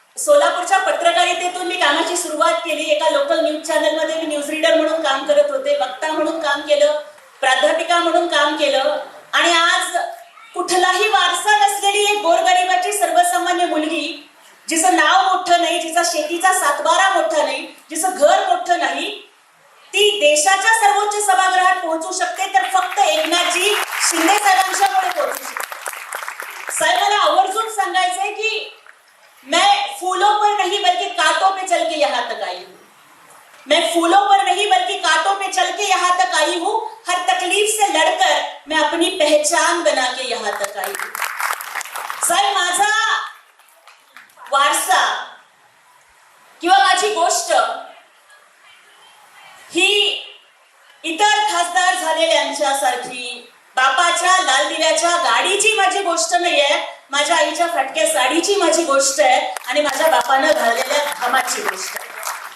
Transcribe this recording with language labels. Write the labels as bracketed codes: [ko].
[mr] सोलापूरच्या पत्रकारितेतून मी कामाची सुरुवात केली। एका लोकल न्यूज चॅनलमध्ये मी न्यूज रीडर म्हणून काम करत होते, वक्ता म्हणून काम केलं, प्राध्यापिका म्हणून काम केलं आणि आज कुठलाही वारसा नसलेली एक गोरगरिबाची सर्वसामान्य मुलगी, जिचं नाव मोठं नाही, जिचा शेतीचा सातबारा मोठा नाही, जिचं घर मोठं नाही, ती देशाच्या सर्वोच्च सभागृहात पोहोचू शकते तर फक्त एकनाथजी शिंदे साहेबांच्यामुळे पोहोचू शकते। साहेब मला आवर्जून सांगायचंय की [hi] मैं फूलों पर नहीं बल्कि कांटों पे चल के यहाँ तक आई हूँ। मैं फूलों पर नहीं बल्कि कांटों पे चल के यहाँ तक आई हूँ। हर तकलीफ से लड़कर मैं अपनी पहचान बना के यहाँ तक आई हूँ। [mr] साहेब माझा वारसा किंवा माझी गोष्ट ही इतर खासदार झालेल्यांच्या सारखी बापाच्या लाल दिव्याच्या गाडीची माझी गोष्ट नाहीये, माझ्या आईच्या फटक्या साडीची माझी गोष्ट आहे आणि माझ्या बापानं घाललेल्या घामाची गोष्ट आहे।